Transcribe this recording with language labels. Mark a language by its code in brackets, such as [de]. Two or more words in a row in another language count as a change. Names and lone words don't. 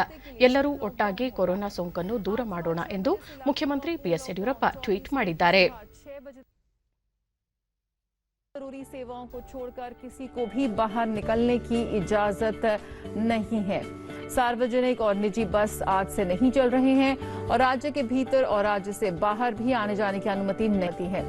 [kn] ಎಲ್ಲರೂ ಒಟ್ಟಾಗಿ ಕೊರೋನಾ ಸೋಂಕನ್ನು ದೂರ ಮಾಡೋಣ ಎಂದು ಮುಖ್ಯಮಂತ್ರಿ ಬಿಎಸ್ ಯಡಿಯೂರಪ್ಪ ಟ್ವೀಟ್ ಮಾಡಿದ್ದಾರೆ. [hi] जरूरी सेवाओं को छोड़कर किसी को भी बाहर निकलने की इजाजत नहीं है। सार्वजनिक और निजी बस आज से नहीं चल रहे हैं और राज्य के भीतर और राज्य से बाहर भी आने जाने की अनुमति नहीं है।